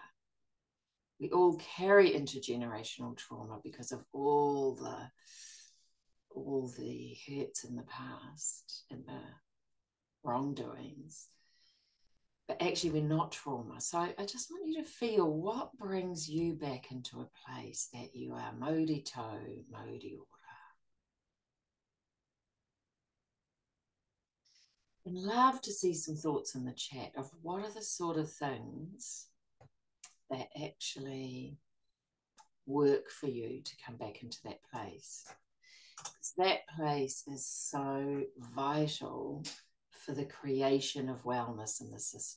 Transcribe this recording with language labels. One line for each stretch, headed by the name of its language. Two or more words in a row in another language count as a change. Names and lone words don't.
English: We all carry intergenerational trauma because of all the hurts in the past and the wrongdoings. But actually, we're not trauma. So I just want you to feel what brings you back into a place that you are
Māori: mauri tau, mauri ora.
English: I'd love to see some thoughts in the chat of what are the sort of things that actually work for you to come back into that place. Because that place is so vital for the creation of wellness in the system.